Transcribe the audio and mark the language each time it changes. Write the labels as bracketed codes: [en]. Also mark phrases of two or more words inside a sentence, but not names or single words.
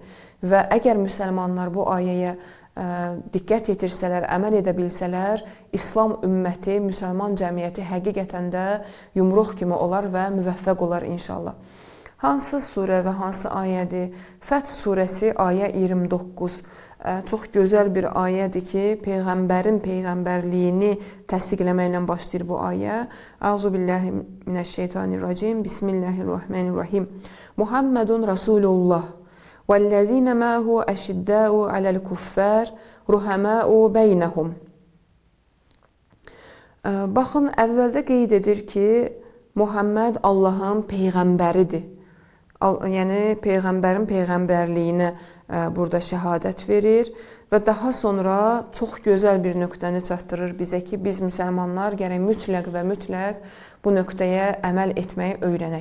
[az] Və əgər müsəlmanlar bu ayəyə diqqət yetirsələr, əməl edə bilsələr, İslam ümməti, müsəlman cəmiyyəti həqiqətən də yumruq kimi olar və müvəffəq olar inşallah. Hansı surə və hansı ayədir? Fəth surəsi ayə 29. Çox gözəl bir ayədir ki, Peyğəmbərin peyğəmbərliyini təsdiqləməklə başlayır bu ayə. [ar] أعوذ بالله من الشيطان الرجيم. بسم الله الرحمن الرحيم. محمد رسول الله. وَالَّذِينَ مَاهُ أَشِدَّاءُ عَلَى الْكُفَّارِ رُحَمَاءُ بَيْنَهُمْ. [az] Baxın, əvvəldə qeyd edir ki, Muhammed Allahın peyğəmbəridir. Yəni, Peyğəmbərin peyğəmbərliyinə burada şəhadət verir və daha sonra çox gözəl bir nöqtəni çatdırır bizə ki, biz müsəlmanlar gərək mütləq və mütləq bu nöqtəyə əməl etməyi öyrənək.